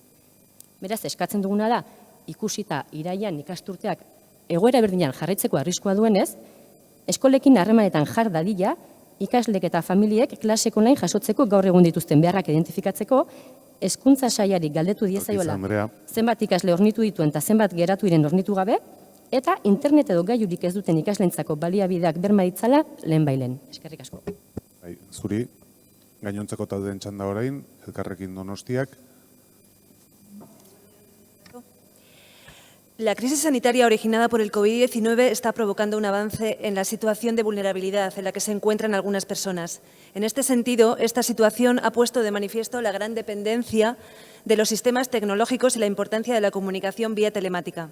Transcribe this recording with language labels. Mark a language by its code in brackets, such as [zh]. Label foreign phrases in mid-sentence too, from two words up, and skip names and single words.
[eu] Beraz, eskatzen duguna da, ikusita iraian ikasturteak egoera berdinean jarraitzeko arriskua duenez, eskolekin harremanetan jar dadila, ikaslek eta familiek klaseko online jasotzeko gaur egun dituzten beharrak identifikatzeko, hezkuntza sailari galdetu diezaiola zenbat ikasle hornitu dituen eta zenbat geratu iren hornitu gabe, eta internet edo gailurik ez duten ikaslentzako baliabideak berma ditzala lehenbailen. Eskerrik asko. Zuri, gainontzeko taldeen txanda orain, Elkarrekin Donostiak. [es] La crisis sanitaria originada por el COVID-19 está provocando un avance en la situación de vulnerabilidad en la que se encuentran algunas personas. En este sentido, esta situación ha puesto de manifiesto la gran dependencia de los sistemas tecnológicos y la importancia de la comunicación vía telemática.